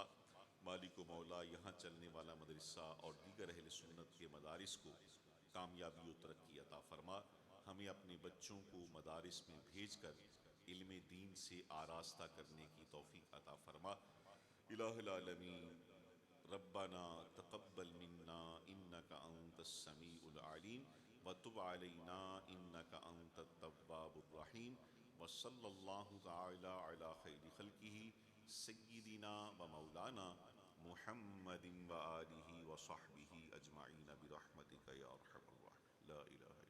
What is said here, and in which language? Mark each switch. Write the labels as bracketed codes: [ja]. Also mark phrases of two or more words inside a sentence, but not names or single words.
[ur] مالک و مولا، یہاں چلنے والا مدرسہ اور دیگر اہل سنت کے مدارس کو کامیابی اور ترقی عطا فرما. ہمیں اپنے بچوں کو مدارس میں بھیج کر علم دین سے آراستہ کرنے کی توفیق عطا فرما. [ar] إله العالمين ربنا تقبل منا إنك أنت السميع العليم وتب علينا إنك أنت التواب الرحيم وصلى الله تعالى على خير خلقه سيدنا ومولانا محمد وآله وصحبه أجمعين برحمتك يا أرحم الراحمين. لا إله